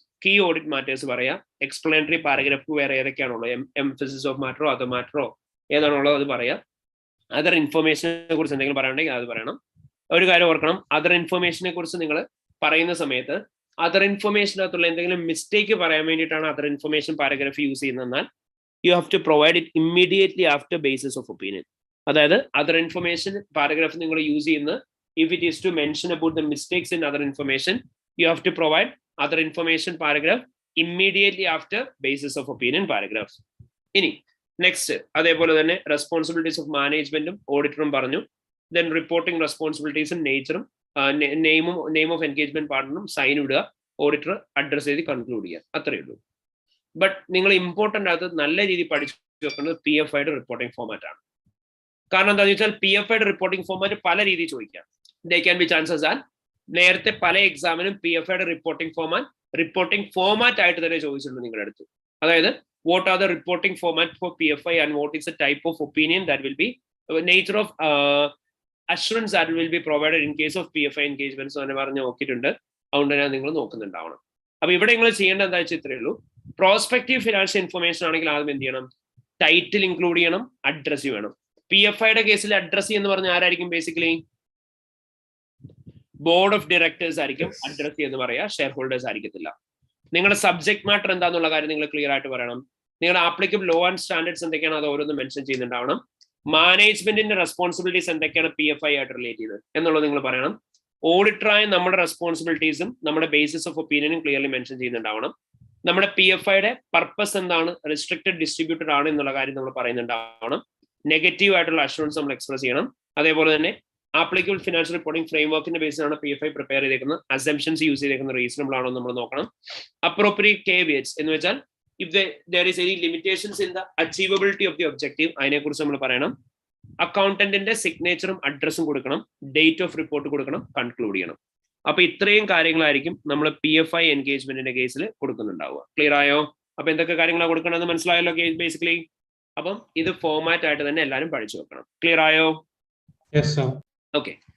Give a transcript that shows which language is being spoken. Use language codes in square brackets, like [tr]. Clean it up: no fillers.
[ml] Key audit matters പറയാം. Explanatory paragraph വേറെ ഏതൊക്കെയാണുള്ളത്, emphasis of മാറ്ററോ other മാറ്ററോ ഏതാണുള്ളത് അത് പറയാം. അതർ ഇൻഫർമേഷനെ കുറിച്ച് എന്തെങ്കിലും പറയാനുണ്ടെങ്കിൽ അത് പറയണം. ഒരു കാര്യം ഓർക്കണം, അതർ ഇൻഫർമേഷനെ കുറിച്ച് നിങ്ങൾ പറയുന്ന സമയത്ത് അതർ ഇൻഫർമേഷനകത്തുള്ള എന്തെങ്കിലും മിസ്റ്റേക്ക് പറയാൻ വേണ്ടിയിട്ടാണ് other information paragraph use ചെയ്യുന്നതെന്നാൽ [en] You have to provide it immediately after basis of opinion. [ml] അതായത് അതർ ഇൻഫർമേഷൻ പാരഗ്രാഫ് നിങ്ങൾ യൂസ് ചെയ്യുന്ന [en] if it is to mention about the mistakes in other information, you have to provide other information paragraph immediately after basis of opinion paragraph. [ml] ഇനി next അതേപോലെ തന്നെ responsibilities of മാനേജ്മെന്റും ഓഡിറ്ററും പറഞ്ഞു. Then reporting റെസ്പോൺസിബിലിറ്റീസും നേച്ചറും name of engagement പാർട്ണറും sign ഇടുക, auditor address ചെയ്ത് conclude ചെയ്യുക, അത്രയേ ഉള്ളൂ. ബട്ട് നിങ്ങൾ ഇമ്പോർട്ടൻ്റ് ആയിട്ട് നല്ല രീതിയിൽ പഠിച്ചു വെക്കുന്നത് PFIയുടെ റിപ്പോർട്ടിംഗ് ഫോമാറ്റ് ആണ്. കാരണം എന്താണെന്ന് വെച്ചാൽ PFIയുടെ റിപ്പോർട്ടിംഗ് ഫോമാറ്റ് പല രീതിയിൽ ചോദിക്കാം. [en] There can be chances that [ml] നേരത്തെ പല എക്സാമിനും PFIയുടെ റിപ്പോർട്ടിംഗ് ഫോമാറ്റ് ആയിട്ട് തന്നെ ചോദിച്ചിട്ടുണ്ട് നിങ്ങളുടെ അടുത്ത്. [en] അതായത് what are the reporting format for PFI and what is the type of opinion that will be nature of assurance that will be provided in case of PFI engagements [ml] എന്ന് പറഞ്ഞ് നോക്കിയിട്ടുണ്ട്. അതുകൊണ്ട് തന്നെ നിങ്ങൾ നോക്കുന്നുണ്ടാവണം. അപ്പൊ ഇവിടെ നിങ്ങൾ ചെയ്യേണ്ട എന്താ വെച്ചാൽ ഇത്രയേ ഉള്ളൂ. പ്രോസ്പെക്റ്റീവ് ഫിനാൻഷ്യൽ ഇൻഫർമേഷൻ ആണെങ്കിൽ ആദ്യം എന്ത് ചെയ്യണം? ടൈറ്റിൽ ഇൻക്ലൂഡ് ചെയ്യണം, അഡ്രസ് വേണം. PFIയുടെ കേസിൽ അഡ്രസ് എന്ന് പറഞ്ഞാൽ ആരായിരിക്കും? ബേസിക്കലി ബോർഡ് ഓഫ് ഡയറക്ടേഴ്സ് ആയിരിക്കും അഡ്രസ് എന്ന് പറയാ, ഷെയർ ഹോൾഡേഴ്സ് ആയിരിക്കത്തില്ല. നിങ്ങളുടെ സബ്ജക്ട് മാറ്റർ എന്താന്നുള്ള കാര്യം നിങ്ങൾ ക്ലിയർ ആയിട്ട് പറയണം. നിങ്ങളുടെ ആപ്ലിക്കബിൾ ലോ ആൻഡ് സ്റ്റാൻഡേർഡ്സ് എന്തൊക്കെയാണ് അത് ഓരോന്നും മെൻഷൻ ചെയ്യുന്നുണ്ടാവണം. മാനേജ്മെന്റിന്റെ റെസ്പോൺസിബിലിറ്റീസ് എന്തൊക്കെയാണ് PFI ആയിട്ട് റിലേറ്റ് ചെയ്ത് എന്നുള്ളത് നിങ്ങൾ പറയണം. ഓഡിറ്ററായ നമ്മുടെ റെസ്പോൺസിബിലിറ്റീസും നമ്മുടെ ബേസിസ് ഓഫ് ഒപ്പീനിയനും ക്ലിയർലി മെൻഷൻ ചെയ്യുന്നുണ്ടാവണം. നമ്മുടെ PFIയുടെ പർപ്പസ് എന്താണ്, റെസ്ട്രിക്റ്റഡ് ഡിസ്ട്രിബ്യൂട്ടഡ് ആണ് എന്നുള്ള കാര്യം നമ്മൾ പറയുന്നുണ്ടാവണം. നെഗറ്റീവ് ആയിട്ടുള്ള അഷുറൻസ് നമ്മൾ എക്സ്പ്രസ് ചെയ്യണം. അതേപോലെ തന്നെ ആപ്ലിക്കബിൾ ഫിനാൻഷ്യൽ റിപ്പോർട്ടിംഗ് ഫ്രെയിംവർക്കിന്റെ ബേസിലാണ് PFI പ്രിപ്പയർ ചെയ്തേക്കുന്നത്. അസംപ്ഷൻസ് യൂസ് ചെയ്തേക്കുന്നത് റീസണബിൾ ആണോ നമ്മൾ നോക്കണം. അപ്രോപ്രിയേറ്റ് കേവിയറ്റ്സ് എന്ന് വെച്ചാൽ [en] if there is any limitations in the achievability of the objective [ml] അതിനെക്കുറിച്ച് നമ്മൾ പറയണം. അക്കൗണ്ടന്റിന്റെ സിഗ്നേച്ചറും അഡ്രസ്സും കൊടുക്കണം, ഡേറ്റ് ഓഫ് റിപ്പോർട്ട് കൊടുക്കണം, കൺക്ലൂഡ് ചെയ്യണം. അപ്പൊ ഇത്രയും കാര്യങ്ങളായിരിക്കും നമ്മൾ PFI എൻഗേജ്മെന്റിന്റെ കേസിൽ കൊടുക്കുന്നുണ്ടാവുക. ക്ലിയർ ആയോ? അപ്പൊ എന്തൊക്കെ കാര്യങ്ങളാണ് കൊടുക്കണമെന്ന് മനസ്സിലായല്ലോ ബേസിക്കലി. അപ്പം ഇത് ഫോമാറ്റ് ആയിട്ട് തന്നെ എല്ലാവരും പഠിച്ചു വെക്കണം. ക്ലിയർ ആയോ? ഓക്കെ.